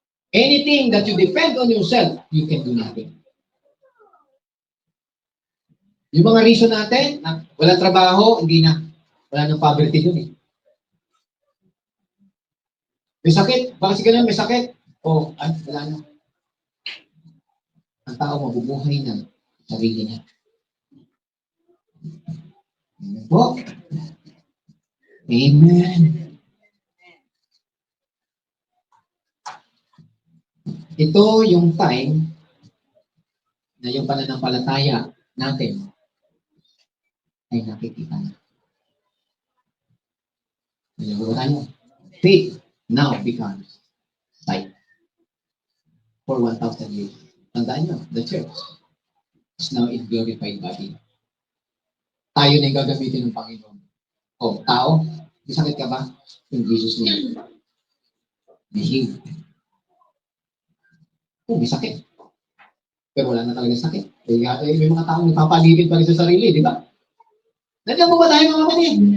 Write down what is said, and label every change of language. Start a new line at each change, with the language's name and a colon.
English: Anything that you depend on yourself, you can do nothing.
Filipino: Yung mga reason natin, na walang trabaho, hindi na. Wala nang poverty dun eh. May sakit, bakit si ganun may sakit? Wala na. Ang tao mabubuhay ng sarili niya. Amen po. Amen. Ito yung time na yung pananampalataya natin ay nakikita na. Ayan mo tayo.
English: Faith now becomes sight. For 1,000 years.
Filipino: Tandaan nyo,
English: the church is now in glorified body.
Filipino: Tayo na yung gagamitin ng Panginoon. Tao, may sakit ka ba?
English: In Jesus' name. Be healed.
Filipino: May sakit. Pero wala na talaga sakit. May mga taong nagpapalipin pa rin sa sarili, di ba? Nandiyan mo ba tayo mga kapatid?